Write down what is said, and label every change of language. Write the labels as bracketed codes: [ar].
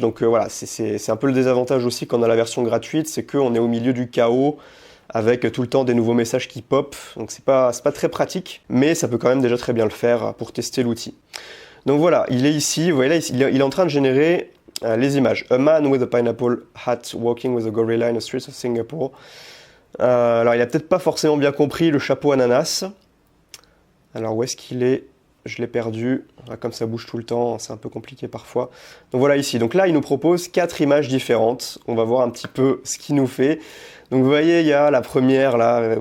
[fr] Donc voilà, c'est un peu le désavantage aussi quand on a la version gratuite, c'est qu'on est au milieu du chaos avec tout le temps des nouveaux messages qui pop. Donc c'est pas très pratique, mais ça peut quand même déjà très bien le faire pour tester l'outil. Donc voilà, il est ici, vous voyez là, il est en train de générer les images. [en] A man with a pineapple hat walking with a gorilla in the streets of Singapore. [fr] Alors il a peut-être pas forcément bien compris le chapeau ananas. Alors où est-ce qu'il est? Je l'ai perdu. Comme ça bouge tout le temps, c'est un peu compliqué parfois. Donc voilà ici. Donc là, il nous propose 4 images différentes. On va voir un petit peu ce qu'il nous fait. Donc vous voyez, il y a la première là.